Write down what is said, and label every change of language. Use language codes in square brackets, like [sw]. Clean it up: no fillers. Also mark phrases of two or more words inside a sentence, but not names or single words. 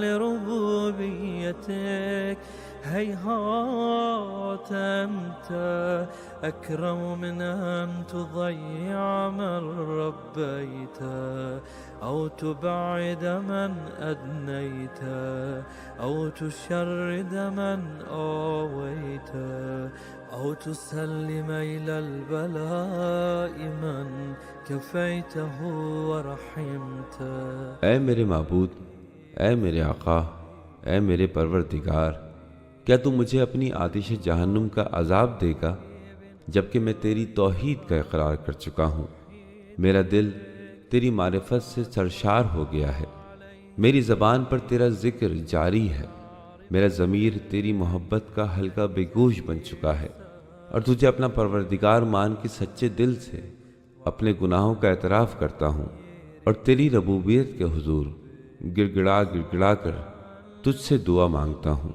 [ar] لربوبيتك هيهات أنت أكرم من أن تضيع من ربيت أو تبعد من أدنيت أو تشرد من آويت أو تسلم إلى البلاء من كفيته ورحمت. [ur] اے میرے معبود، اے میرے آقا، اے میرے پروردگار، کیا تو مجھے اپنی آتش جہنم کا عذاب دے گا جبکہ میں تیری توحید کا اقرار کر چکا ہوں. میرا دل تیری معرفت سے سرشار ہو گیا ہے، میری زبان پر تیرا ذکر جاری ہے، میرا ضمیر تیری محبت کا حلقہ بگوش بن چکا ہے اور تجھے اپنا پروردگار مان کے سچے دل سے اپنے گناہوں کا اعتراف کرتا ہوں اور تیری ربوبیت کے حضور گڑگڑا گڑگڑا کر تجھ سے دعا مانگتا ہوں.